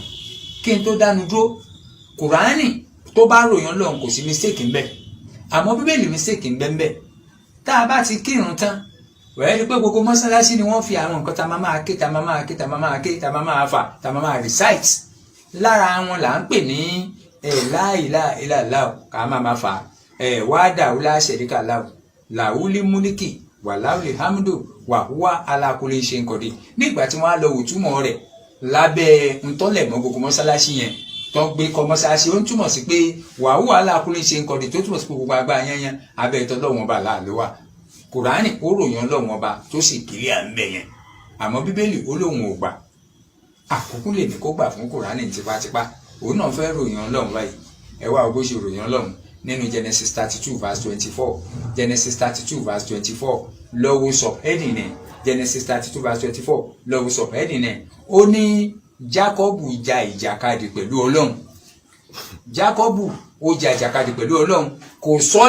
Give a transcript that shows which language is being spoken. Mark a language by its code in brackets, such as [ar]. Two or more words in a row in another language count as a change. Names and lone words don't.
[yo] Kí n tó dánu dúró, Kùránì tó bá ròyìn Ọlọ́run kò sí mistake ń bẹ, àmọ́ Bíbélì mistake ń bẹ ń bẹ. Tá a bá ti kírun tán, wẹ́ẹ́ rí pé gbogbo mọ́sálásí ni wọ́n fi àwọn nǹkan tá a máa ké, tá a máa ké, tá a máa ké, tá a máa fà, tá a máa recite. Lára wọn là ń pè ní [ar] لا إله إلا الله, [yo] ká máa fà, [ar] وحده لا شريك له له الملك وله الحمد وهو على كل شيء قدير. [yo] Nígbà tí wọ́n á lọ òtúmọ̀ rẹ̀ lábẹ́ ntọ́lẹ̀ mọ́ gbogbo mọ́sálásí yẹn tó gbé kọ́ mọ́sálásí, ó ń túmọ̀ sí pé [ar] وهو على كل شيء قدير, [yo] tó túmọ̀ sí pé gbogbo agbára yẹn abẹ́ ìtọ́lọ́wọ́n ọba láàlú wa. Kùránì ó ròyìn Ọlọ́run ọba tó sì kiri à ń bẹ̀ yẹn, àmọ́ Bíbélì ó lóun ò gbà. àkókò lè ní kó gbà fún Kùránì tipátipá òun náà fẹ́ ròyìn Ọlọ́run báyìí ẹ wá bó ṣe ròyìn Ọlọ́run nínú Genesis 32 verse 24 Genesis 32 verse 24 lọ́wọ́ subheading ẹ̀ Genesis 32 verse 24 lọ́wọ́ subheading ẹ̀ ó ní Jákọ́bù jà ìjàkadì pẹ̀lú Ọlọ́run Jákọ́bù ó jà ìjàkadì pẹ̀lú Ọlọ́run kò sọ